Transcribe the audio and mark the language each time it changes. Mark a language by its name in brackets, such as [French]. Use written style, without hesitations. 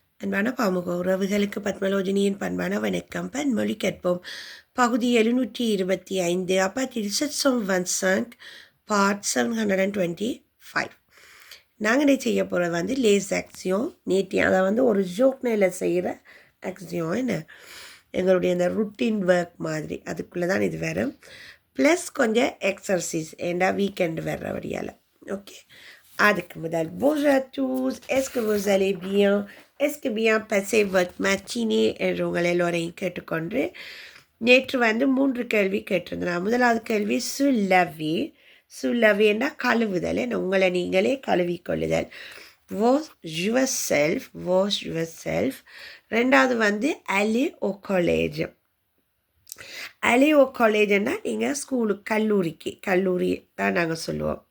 [Tamil] அன்பான பாமுக உறவுகளுக்கு பத்மலோஜினியின் பண்பான வணக்கம். பன்மொழி கற்போம். [French] பகுதி 725 à partir de 725 part 725. [Tamil] நாங்கள் இதை செய்ய போகிறது வந்து லேஸ் ஆக்சியம் நேட்டி, அதை வந்து ஒரு ஜோக் நேல செய்கிற ஆக்சியம். என்ன எங்களுடைய இந்த ருட்டீன் ஒர்க் மாதிரி அதுக்குள்ளே தான் இது வரும். ப்ளஸ் கொஞ்சம் எக்ஸர்சைஸ் ஏண்டா வீக்கெண்டு வர்ற வழியால். ஓகே, அதுக்கு முதல் [French] bonjour à tous, est-ce que vous allez bien? Est-ce que bien passé votre matinée [Tamil] என்று உங்கள் எல்லோரையும் கேட்டுக்கொண்டு நேற்று வந்து 3 கேள்வி கேட்டிருந்தேன். முதலாவது கேள்வி சுல்லவி. சுல்லவின்னா கழுவுதல், என்ன உங்களை நீங்களே கழுவிக்கொள்ளுதல். Wash your self, wash your self. ரெண்டாவது வந்து [French] aller au collège. aller au collége [Tamil] ன்னா நீங்கள் ஸ்கூலுக்கு கல்லூரி தான் நாங்கள் சொல்லுவோம்.